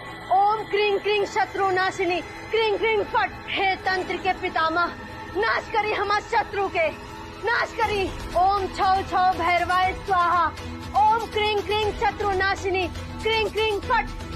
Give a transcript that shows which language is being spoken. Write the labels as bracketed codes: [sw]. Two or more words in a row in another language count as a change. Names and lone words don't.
[sa] ओम क्रीं क्रीं शत्रुनाशिनी, क्रीं क्रीं फट। [bho] हे तंत्र के पितामह, नाश करी हमार शत्रु के, नाश करी। [sa] ओम छौ छौ भैरवाय स्वाहा, ओम क्रीं क्रीं शत्रु नाशिनी, क्रीं क्रीं फट।